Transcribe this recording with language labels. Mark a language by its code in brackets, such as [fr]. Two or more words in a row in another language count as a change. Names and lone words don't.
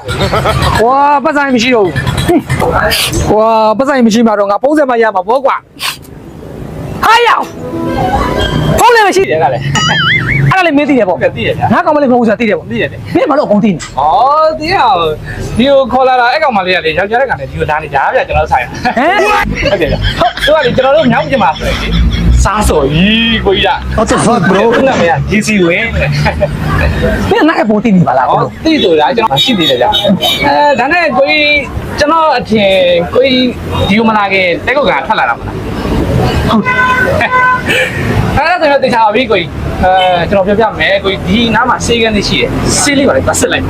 [my] ကွာပတ်ဆိုင်မရှိတော့ဘူးကွာပတ်ဆိုင်မရှိမှတော့ငါပုံစံမရမှာဘောကွာဟာယောဖုန်းလည်းမရှိ တယ်ကလည်း အဲ့ဒါလေးမင်းသိတယ်ပေါ့ သိတယ်ဗျာ ငါကောင်မလေးမဟုတ်ဘူးဆိုတာသိတယ်ပေါ့ သိတယ် မင်းဘာလို့အကုန်သိနေ ဩသိရဒီကိုခေါ်လာတာအဲ့ကောင်မလေးကလေယောက်ျားတဲ့ကောင်နဲ့ဒီကိုလာနေတာဗျာကျွန်တော်ဆိုင် ဟမ် ဟုတ်တယ်ဗျာဟုတ်သူကလေကျွန်တော်တို့မြောက်ပြမှာဆိုရင်စားစော်ကြီးကိုကြီးလား [en] What the fuck bro [my] နာမည်က GC ဝင်း မင်းငါ့ပုံသိနေပါလား ဟုတ်သိဆိုတာကျွန်တော်ရှိသေးတယ်ဗျာဒါနဲ့ကိုကြီးကျွန်တော်အထင်ကိုကြီးဒီကိုမလာခင်တက်ကုတ်ကထွက်လာတာမလား ဟုတ် အဲ့ဒါဆိုတော့တေချာပါပြီကိုကြီးကျွန်တော်ပြောပြမယ်ကိုကြီးဒီနားမှာစေးကန်းလေးရှိတယ်စေးလေးပါလေပတ်ဆက်လိုက်